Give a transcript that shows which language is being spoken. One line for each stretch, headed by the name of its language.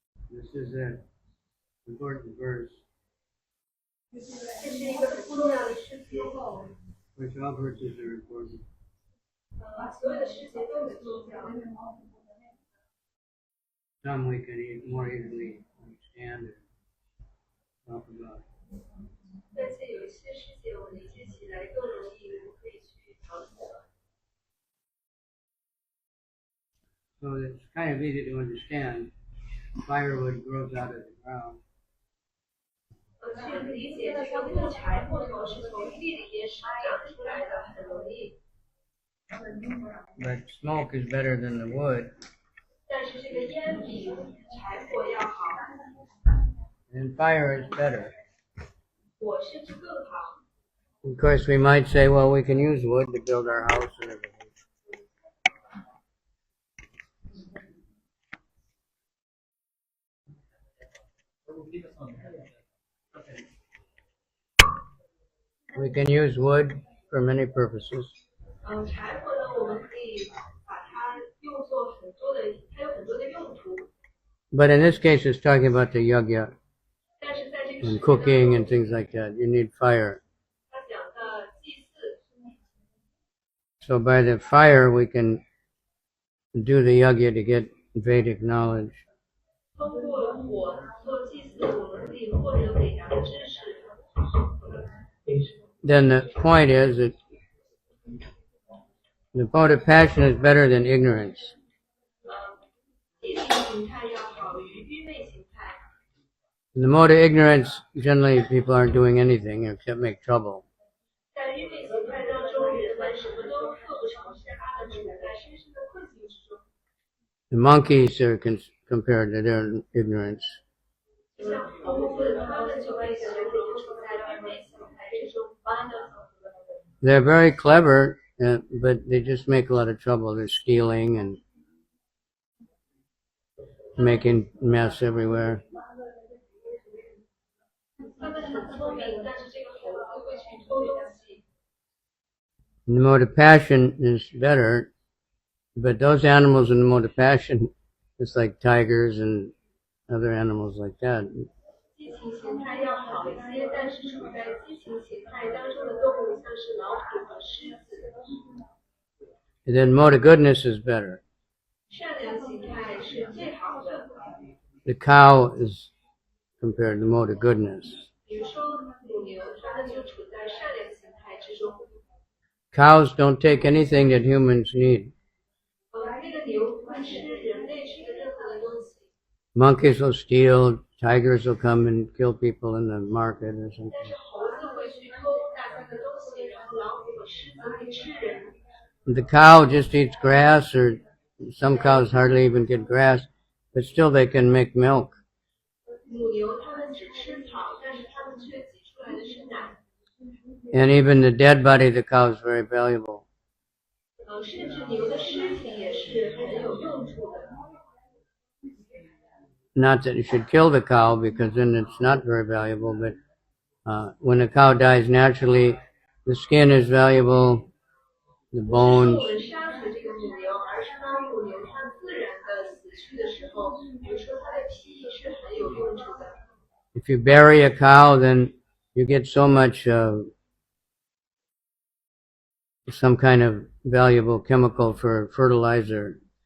English: This is an important verse,
Chinese: 这是一个很重要的事情，
English: which all verses are important.
Chinese: 所有的事情都很重要。
English: Some we can more easily understand and talk about.
Chinese: 但是有一些事情我理解起来更容易，我们可以去讨论。
English: So it's kind of easy to understand. Firewood grows out of the ground.
Chinese: 去理解这个木柴木头是从地里面生长出来的，很容易。
English: But smoke is better than the wood.
Chinese: 但是这个烟比柴火要好，
English: And fire is better.
Chinese: 火甚至更好。
English: Of course, we might say, well, we can use wood to build our house and everything. We can use wood for many purposes.
Chinese: 柴火呢，我们可以把它用作很多的，它有很多的用途。
English: But in this case, it's talking about the yagya
Chinese: 但是在这个
English: and cooking and things like that. You need fire.
Chinese: 他讲的祭祀，
English: So by the fire, we can do the yagya to get Vedic knowledge.
Chinese: 通过火做祭祀，我们可以获得伟大的知识。
English: Then the point is that the mode of passion is better than ignorance.
Chinese: 激情形态要好于愚昧形态。
English: In the mode of ignorance, generally people aren't doing anything except make trouble.
Chinese: 在愚昧形态当中，人们什么都做不成，是他们处在深深的困境之中。
English: The monkeys are compared to their ignorance.
Chinese: 像猴子，他们就被形容处在愚昧形态之中。
English: They're very clever, but they just make a lot of trouble. They're stealing and making mess everywhere.
Chinese: 他们很聪明，但是这个猴子会去偷东西。
English: The mode of passion is better, but those animals in the mode of passion, it's like tigers and other animals like that.
Chinese: 激情形态要好一些，但是处在激情形态当中的动物，像是老虎和狮子。
English: And then mode of goodness is better.
Chinese: 善良形态是最好的。
English: The cow is compared to mode of goodness.
Chinese: 比如说母牛，它们就处在善良形态之中。
English: Cows don't take anything that humans need.
Chinese: 那个牛不会吃人类吃的任何的东西。
English: Monkeys will steal, tigers will come and kill people in the market or something.
Chinese: 但是猴子会去偷大家的东西，然后老虎和狮子会吃人。
English: The cow just eats grass, or some cows hardly even get grass, but still they can make milk.
Chinese: 母牛它们只吃草，但是它们却挤出来的是奶。
English: And even the dead body of the cow is very valuable.
Chinese: 甚至牛的尸体也是很有用处的。
English: Not that you should kill the cow, because then it's not very valuable, but when a cow dies naturally, the skin is valuable, the
Chinese: 不是
English: bones.
Chinese: 我们杀死这个母牛，而是当母牛它自然的死去的时候，比如说它的皮是很有用处的。
English: If you bury a cow, then you get so much some kind of valuable chemical for fertilizer.